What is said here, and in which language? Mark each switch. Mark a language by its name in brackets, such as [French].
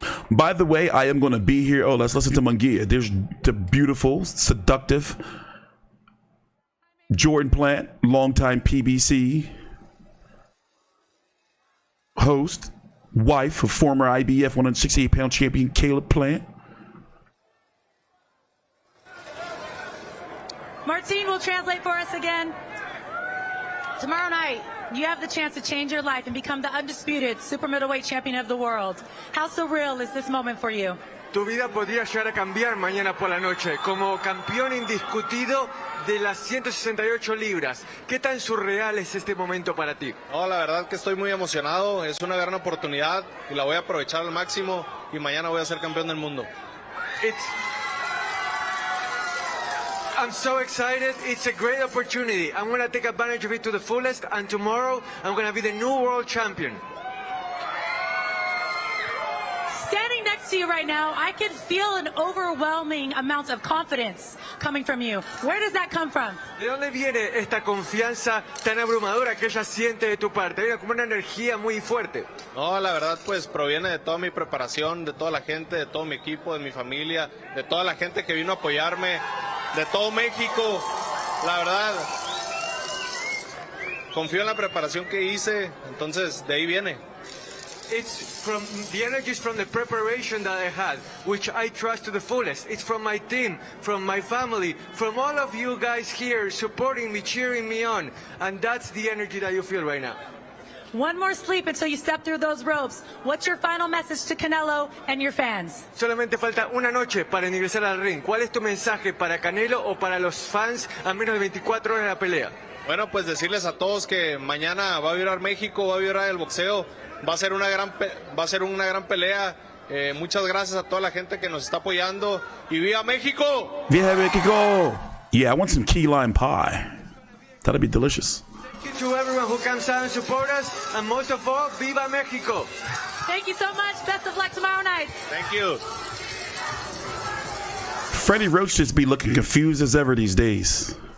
[English] By the way, I am going to be here. Oh, let's listen to Munguia. There's the beautiful, seductive Jordan Plant, longtime PBC host, wife of former IBF 168-pound champion Caleb Plant. Martin will translate for us again. Tomorrow night, you have the chance to change your life and become the undisputed super middleweight champion of the world. How surreal is this moment for you? [Spanish] Tu vida podría llegar a cambiar mañana por la noche como campeón indiscutido de las 168 libras. ¿Qué tan surreal es este momento para ti? No, la verdad que estoy muy emocionado. Es una gran oportunidad y la voy a aprovechar al máximo y mañana voy a ser campeón del mundo. [English] I'm so excited. It's a great opportunity. I'm going to take advantage of it to the fullest, and tomorrow I'm going to be the new world champion. Standing next to you right now, I can feel an overwhelming amount of confidence coming from you. Where does that come from? [Spanish] ¿De dónde viene esta confianza tan abrumadora que ella siente de tu parte? Viene como una energía muy fuerte. No, la verdad pues proviene de toda mi preparación, de toda la gente, de todo mi equipo, de mi familia, de toda la gente que vino a apoyarme, de todo México. La verdad, confío en la preparación que hice, entonces de ahí viene. [English] It's from the energy is from the preparation that I had, which I trust to the fullest. It's from my team, from my family, from all of you guys here supporting me, cheering me on, and that's the energy that you feel right now. One more sleep until you step through those ropes. What's your final message to Canelo and your fans? Solamente falta una noche para ingresar al ring. ¿Cuál es tu mensaje para Canelo o para los fans a menos de 24 horas de la pelea? Bueno, pues decirles a todos que mañana va a vibrar México, va a vibrar el boxeo. Va a ser una gran pelea. Muchas gracias a toda la gente que nos está apoyando. [Spanish] ¡Y viva México! [English] Viva Mexico! Yeah, I want some key lime pie. That'd be delicious. Thank you to everyone who comes out and support us, and most of all, viva Mexico! Thank you so much. Best of luck tomorrow night. Thank you. Freddie Roach just be looking confused as ever these days.